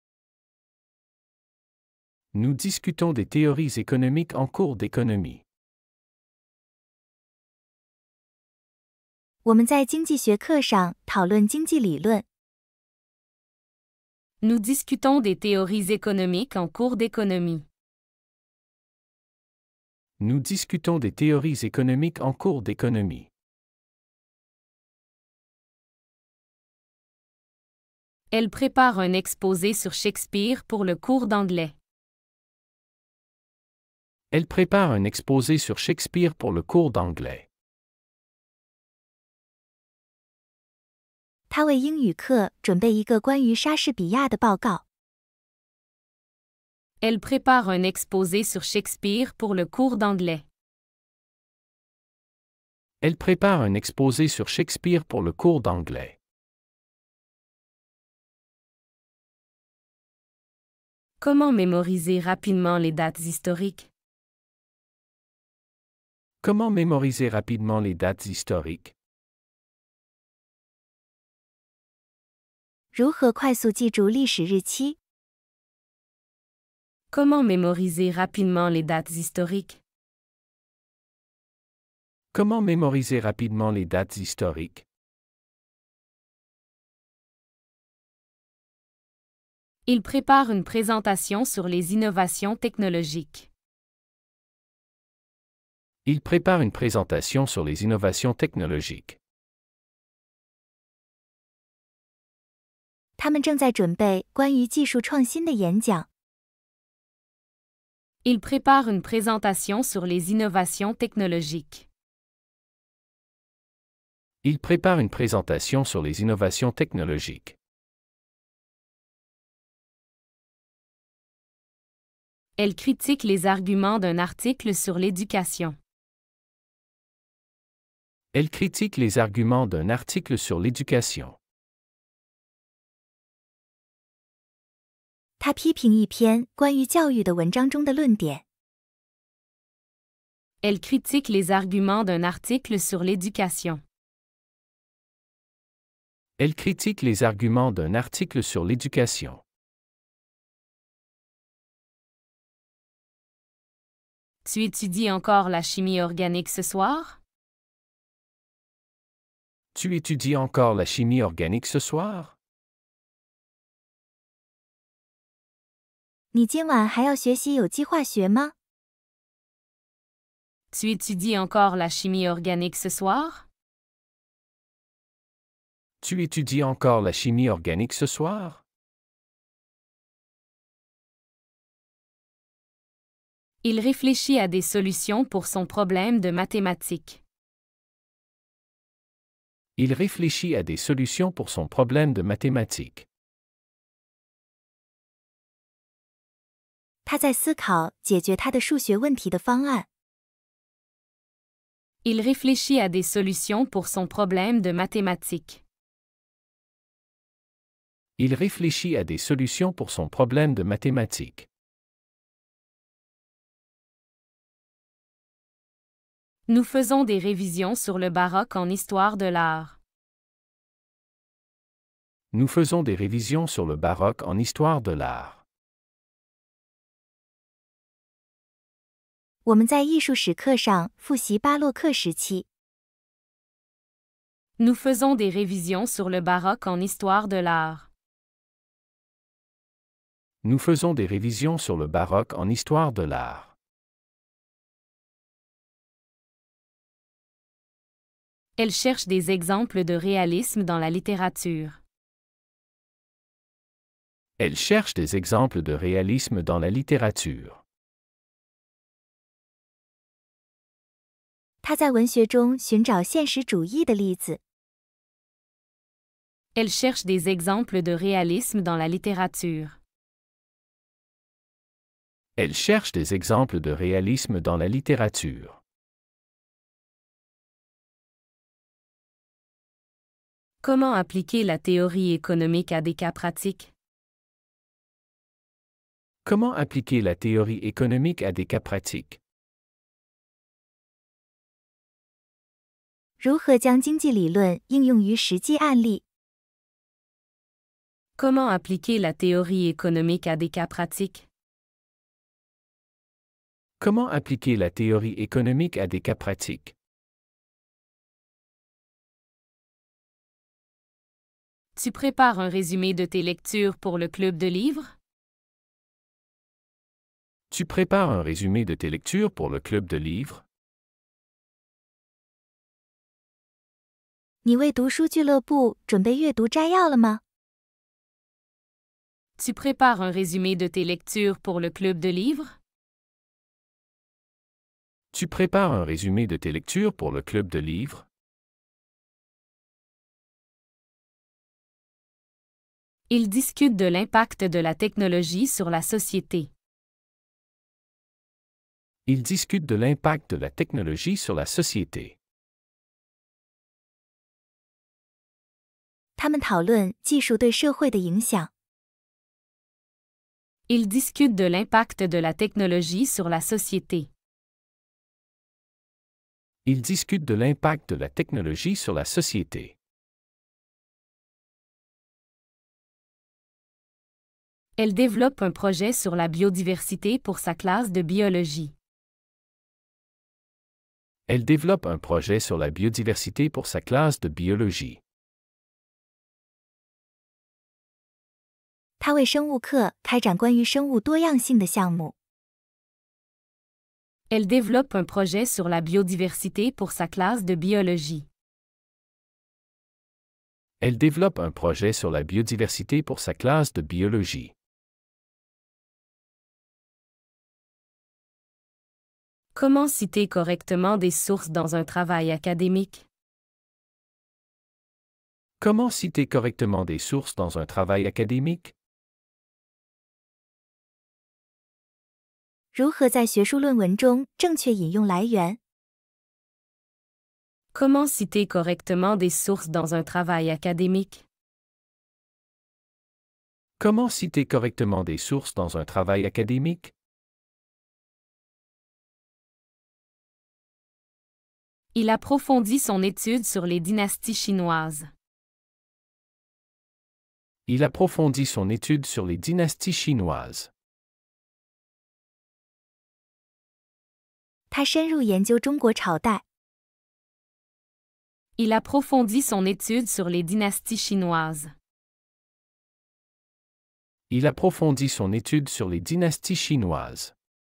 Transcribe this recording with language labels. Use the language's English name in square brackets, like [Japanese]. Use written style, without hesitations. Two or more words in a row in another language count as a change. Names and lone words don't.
[French] Nous discutons des théories économiques en cours d'économie. [Chinese] 我们在经济学课上讨论经济理论。 [French] Nous discutons des théories économiques en cours d'économie. Nous discutons des théories économiques en cours d'économie. Elle prépare un exposé sur Shakespeare pour le cours d'anglais. Elle prépare un exposé sur Shakespeare pour le cours d'anglais. [Chinese] 他为英语课准备一个关于莎士比亚的报告。 [French] Elle prépare un exposé sur Shakespeare pour le cours d'anglais. Elle prépare un exposé sur Shakespeare pour le cours d'anglais. Comment mémoriser rapidement les dates historiques? Comment mémoriser rapidement les dates historiques? [Chinese] 如何快速记住历史日期？ [French] Comment mémoriser rapidement les dates historiques? Comment mémoriser rapidement les dates historiques? Il prépare une présentation sur les innovations technologiques. Il prépare une présentation sur les innovations technologiques. [Chinese] 他们正在准备关于技术创新的演讲。 [French] Il prépare une présentation sur les innovations technologiques. Il prépare une présentation sur les innovations technologiques. Elle critique les arguments d'un article sur l'éducation. Elle critique les arguments d'un article sur l'éducation. [Chinese] 他批评一篇关于教育的文章中的论点。 [French] Elle critique les arguments d'un article sur l'éducation. Elle critique les arguments d'un article sur l'éducation. Tu étudies encore la chimie organique ce soir? Tu étudies encore la chimie organique ce soir? [Chinese] 你今晚还要学习有机化学吗？ [French] Tu étudies encore la chimie organique ce soir? Tu étudies encore la chimie organique ce soir? Il réfléchit à des solutions pour son problème de mathématiques. Il réfléchit à des solutions pour son problème de mathématiques. [Chinese] 他在思考解决他的数学问题的方案。 [French] Il réfléchit à des solutions pour son problème de mathématiques. Il réfléchit à des solutions pour son problème de mathématiques. Nous faisons des révisions sur le baroque en histoire de l'art. Nous faisons des révisions sur le baroque en histoire de l'art. [Chinese] 我们在艺术史课上复习巴洛克时期。 [French] Nous faisons des révisions sur le baroque en histoire de l'art. Nous faisons des révisions sur le baroque en histoire de l'art. Elle cherche des exemples de réalisme dans la littérature. Elle cherche des exemples de réalisme dans la littérature. [Chinese] 他在文学中寻找现实主义的例子。 [French] Elle cherche des exemples de réalisme dans la littérature. Elle cherche des exemples de réalisme dans la littérature. Comment appliquer la théorie économique à des cas pratiques? Comment appliquer la théorie économique à des cas pratiques? [Chinese] 如何将经济理论应用于实际案例？ [French] Comment appliquer la théorie économique à des cas pratiques? Comment appliquer la théorie économique à des cas pratiques? Tu prépares un résumé de tes lectures pour le club de livres? Tu prépares un résumé de tes lectures pour le club de livres? [Chinese] 你为读书俱乐部准备阅读摘要了吗？ [French] Tu prépares un résumé de tes lectures pour le club de livres? Tu prépares un résumé de tes lectures pour le club de livres? Ils discutent de l'impact de la technologie sur la société. Ils discutent de l'impact de la technologie sur la société. [Chinese] 他们讨论技术对社会的影响。 [French] Ils discutent de l'impact de la technologie sur la société. Ils discutent de l'impact de la technologie sur la société. Elle développe un projet sur la biodiversité pour sa classe de biologie. Elle développe un projet sur la biodiversité pour sa classe de biologie. [Chinese] 他为生物课开展关于生物多样性的项目。 [French] Elle développe un projet sur la biodiversité pour sa classe de biologie. Elle développe un projet sur la biodiversité pour sa classe de biologie. Comment citer correctement des sources dans un travail académique? Comment citer correctement des sources dans un travail académique? [Chinese] 如何在学术论文中正确引用来源？ [French] Comment citer correctement des sources dans un travail académique? Comment citer correctement des sources dans un travail académique? Il approfondit son étude sur les dynasties chinoises. Il approfondit son étude sur les dynasties chinoises. [Chinese] 他深入研究中国朝代。 [French] Il approfondit son étude sur les dynasties chinoises. Il approfondit son étude sur les dynasties chinoises.